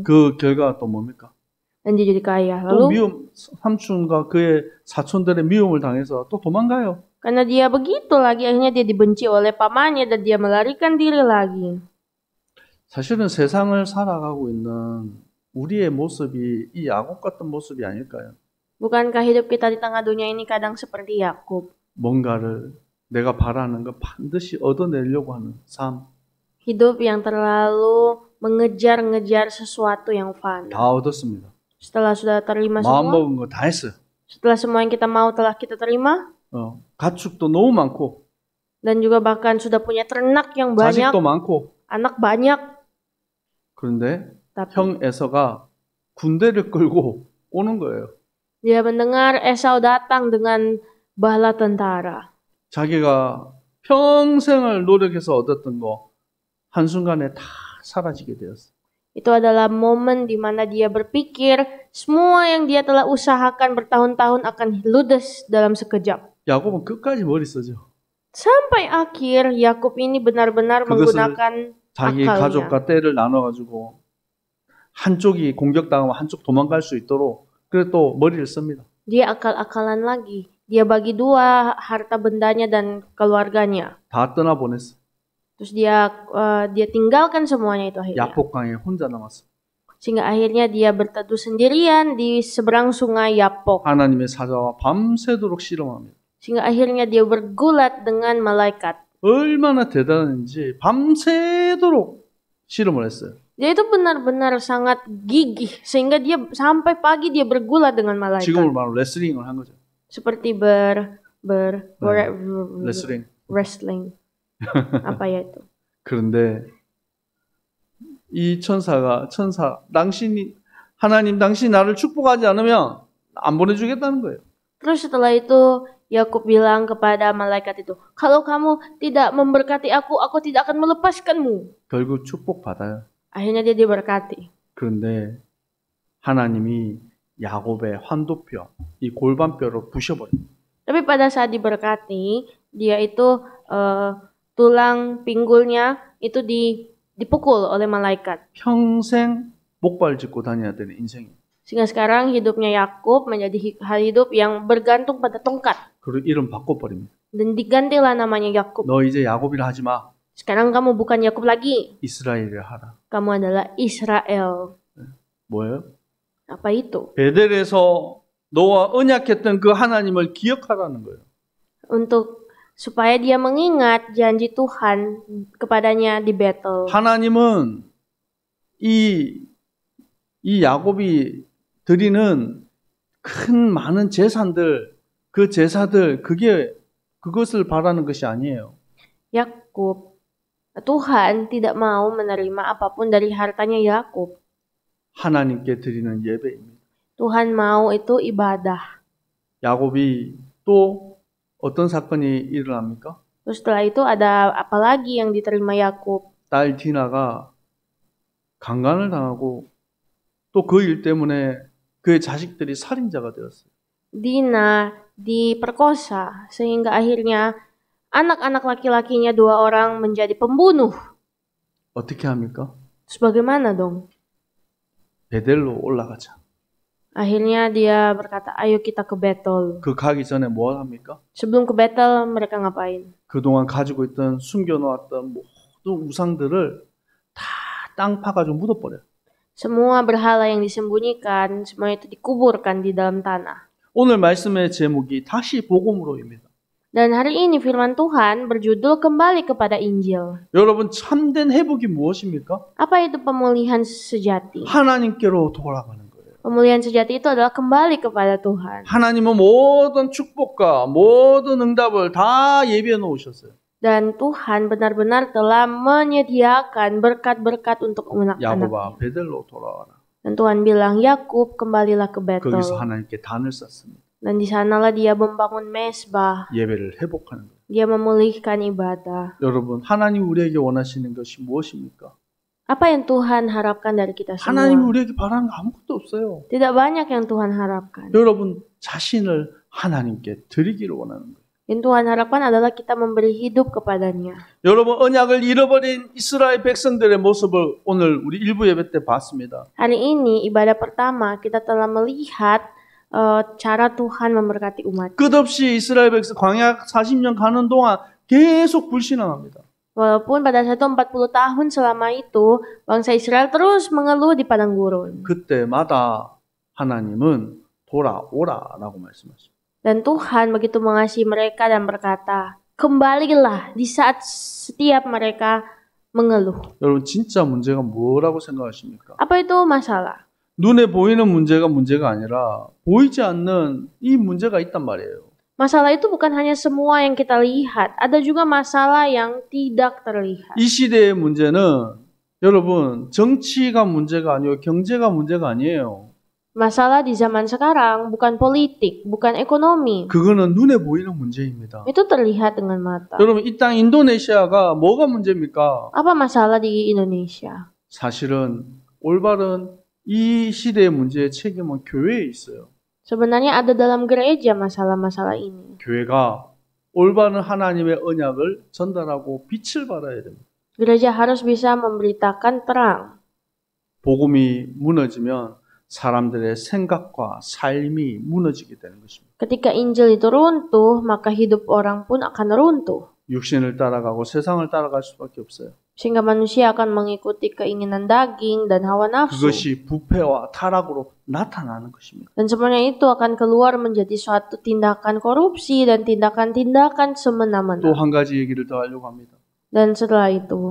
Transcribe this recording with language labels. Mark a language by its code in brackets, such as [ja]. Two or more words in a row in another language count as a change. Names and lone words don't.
[ko] 그 결과가 또 뭡니까? [id] Dan dia jadi kaya. [ko] 또 [id] Lalu [ko] 삼촌과 그의 사촌들의 미움을 당해서 또 도망가요. [id] karena dia begitu lagi, akhirnya dia dibenci oleh pamannya dan dia melarikan diri lagi. [ko] 사실은 세상을 살아가고 있는 우리의 모습이 이 야곱 같은 모습이 아닐까요? [id] Bukankah hidup kita di tengah dunia ini kadang seperti Yakub? [ko] 뭔가를 내가 바라는 거 반드시 얻어내려고 하는 삶. [id] Hidup yang terlalu mengejar-ngejar sesuatu yang fana. [ko] 다 얻었습니다. [id] Setelah sudah terima [ko] 마음 [id] semua, [ko] 먹은 거 다 했어요. [id] setelah semua yang kita mau telah kita terima, [ko] 가축도 너무 많고 [id] dan juga bahkan sudah punya ternak yang banyak, [ko] 자식도 많고 [id] anak banyak, [ko] 그런데 [id] tapi [ko] 형 에서가 군대를 끌고 오는 거예요. [id] dia mendengar Esau datang dengan bala tentara. [ko] 자기가 평생을 노력해서 얻었던 거 한순간에 다 사라지게 되었어요. [id] Itu adalah momen di mana dia berpikir semua yang dia telah usahakan bertahun-tahun akan ludes dalam sekejap. [ko] 야곱은 끝까지 머리 쓰죠. [id] Sampai akhir Yakub ini benar-benar [ko] 그것을 [id] menggunakan [ko] 자기 [id] akalnya. [ko] 가족과 때를 나눠가지고 한쪽이 공격당하면 한쪽 도망갈 수 있도록 그래 또 머리를 씁니다. [id] Dia akal-akalan lagi. Dia bagi dua harta bendanya dan keluarganya. [ko] 다 떠나보냈어. [id] Terus dia tinggalkan semuanya itu akhirnya. [ko] 야복강에 혼자 남았어. [id] Sehingga akhirnya dia berteduh sendirian di seberang sungai Yapok. [ko] 하나님의 사자와 밤새도록 실험합니다. [id] Sehingga akhirnya dia bergulat dengan malaikat. [ko] 얼마나 대단한지 밤새도록 실험을 했어요. [id] Dia itu benar-benar sangat gigih sehingga dia sampai pagi dia bergulat dengan malaikat. [ko] 지금으로 말하면 레슬링을 한 거죠. [id] Seperti wrestling. Apa ya itu? [ko] 그런데 이 하나님 당신이 나를 축복하지 않으면 안 보내주겠다는 거예요. [id] Terus setelah itu Yakub bilang kepada malaikat itu, kalau kamu tidak memberkati aku tidak akan melepaskanmu. [ko] 결국 축복받아요. [id] Akhirnya dia diberkati. [ko] 그런데 하나님이 야곱의 환도뼈, 이 골반뼈를 부셔버려요. [id] Tapi pada saat diberkati, dia itu tulang pinggulnya itu dipukul oleh malaikat. [ko] 평생 목발 짚고 다녀야 되는 인생이에요. [id] Sehingga sekarang hidupnya Yakub menjadi hidup yang bergantung pada tongkat. [ko] 그리고 이름 바꿔버립니다. [id] Dan digantilah namanya Yakub. [ko] 너 이제 야곱이라 하지 마. [id] Sekarang kamu bukan Yakub lagi. [ko] 이스라엘이라 하라. [id] Kamu adalah Israel. [ko] 뭐예요? [id] Apa itu? [ko] 베델에서 너와 언약했던 그 하나님을 기억하라는 거예요. [id] Untuk supaya dia mengingat janji Tuhan kepadanya di Betel. [ko] 하나님은 이 야곱이 드리는 큰 많은 제사들, 그것을 바라는 것이 아니에요. [id] Yakub, Tuhan tidak mau menerima apapun dari hartanya Yakub. [ko] 하나님께 드리는 예배입니다. [id] Tuhan mau itu ibadah. [ko] 야곱이 또 어떤 사건이 일어납니까? [id] Terus setelah itu ada apa lagi yang diterima Yakub? [ko] 딸 디나가 강간을 당하고 또 그 일 때문에 그의 자식들이 살인자가 되었어요. [id] Dina diperkosa sehingga akhirnya anak-anak laki-lakinya 2 orang menjadi pembunuh. [ko] 어떻게 합니까? [id] Terus bagaimana dong? [ko] 베델로 올라가자. [id] Akhirnya dia berkata, ayo kita ke Betel. [ko] 그 가기 전에 뭐 합니까? [id] Sebelum ke Betel mereka ngapain? [ko] 그동안 가지고 있던 숨겨놓았던 모든 우상들을 다 땅 파가지고 묻어버려요. [id] Semua berhala yang disembunyikan, semua itu dikuburkan di dalam tanah. [ko] 오늘 말씀의 제목이 다시 복음으로입니다. [id] Dan hari ini firman Tuhan berjudul kembali kepada Injil. [ko] 여러분 참된 회복이 무엇입니까? [id] Apa itu pemulihan sejati? [ko] 하나님께로 돌아가는 거예요. [id] Pemulihan sejati itu adalah kembali kepada Tuhan. [ko] 하나님은 모든 축복과 모든 응답을 다 예비해 놓으셨어요. [id] Dan Tuhan benar-benar telah menyediakan berkat-berkat untuk anak-anaknya. [ko] 야곱아 베델로 돌아와라. [id] Dan Tuhan bilang, Yakub kembalilah ke Betel. [ko] 거기서 하나님께 단을 쌓습니다. [id] Dan di sanalah dia membangun mesbah. [ko] 예배를 회복하는 거예요. [id] Dia memulihkan ibadah. [ko] 여러분 하나님 우리에게 원하시는 것이 무엇입니까? [id] Apa yang Tuhan harapkan dari kita semua? [ko] 하나님 우리에게 바라는 거 아무것도 없어요. [id] Tidak banyak yang Tuhan harapkan. [ko] 여러분 자신을 하나님께 드리기를 원하는 거예요. [id] Yang Tuhan harapkan adalah kita memberi hidup kepadanya. [ko] 여러분 언약을 잃어버린 이스라엘 백성들의 모습을 오늘 우리 일부 예배 때 봤습니다. [id] Hari ini ibadah pertama kita telah melihat cara Tuhan memberkati umat. [ko] 끝없이 이스라엘 백성 광야 40년 가는 동안 계속 불신앙합니다. [id] Walaupun pada saat itu 40 tahun selama itu bangsa Israel terus mengeluh di padang gurun. [ko] 그때마다 하나님은 돌아오라라고 말씀하십니다. [id] Dan Tuhan begitu mengasihi mereka dan berkata, kembalilah di saat setiap mereka mengeluh. [ko] 여러분 진짜 문제가 뭐라고 생각하십니까? [id] Apa itu masalah? [ko] 눈에 보이는 문제가 아니라 보이지 않는 이 문제가 있단 말이에요. [id] Masalah itu bukan hanya semua yang kita lihat, ada juga masalah yang tidak terlihat. [ko] 이 시대의 문제는 여러분 정치가 문제가 아니고 경제가 문제가 아니에요. [id] Masalah di zaman sekarang bukan politik, bukan ekonomi. [ko] 그거는 눈에 보이는 문제입니다. [id] Itu terlihat dengan mata. [ko] 여러분 이 땅 인도네시아가 뭐가 문제입니까? [id] Apa masalah di Indonesia? [ko] 사실은 올바른 이 시대의 문제의 책임은 교회에 있어요. [id] Sebenarnya ada dalam gereja masalah-masalah ini. [ko] 교회가 올바른 하나님의 언약을 전달하고 빛을 발해야 됩니다. [id] Gereja harus bisa memberitakan terang. [ko] 복음이 무너지면 사람들의 생각과 삶이 무너지게 되는 것입니다. [id] Ketika Injil itu runtuh, maka hidup orang pun akan runtuh. [ko] 육신을 따라가고 세상을 따라갈 수밖에 없어요. [id] Sehingga manusia akan mengikuti keinginan daging dan hawa nafsu. [ko] 그것이 부패와 타락으로 나타나는 것입니다. [id] Dan semuanya itu akan keluar menjadi suatu tindakan korupsi dan tindakan-tindakan [ko] 또 [id] semena-mena. [ko] 한 가지 얘기를 더 하려고 합니다. [id] Dan setelah itu,